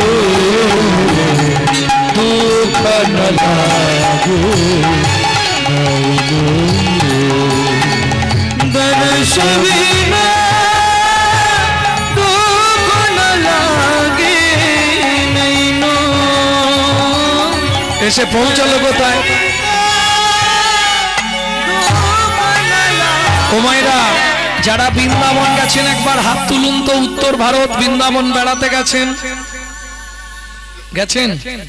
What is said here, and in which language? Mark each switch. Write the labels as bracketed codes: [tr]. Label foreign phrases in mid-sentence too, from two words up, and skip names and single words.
[hi] दुख न लागो नैनो, दर्श बिना दुख न लागे नैनो। [bn] এসে পৌঁছালো কোথায়? ও মায়েরা, যারা বৃন্দাবন গেছেন একবার হাত তুলুন তো। উত্তর ভারত বৃন্দাবন বেড়াতে গেছেন? গেছেন?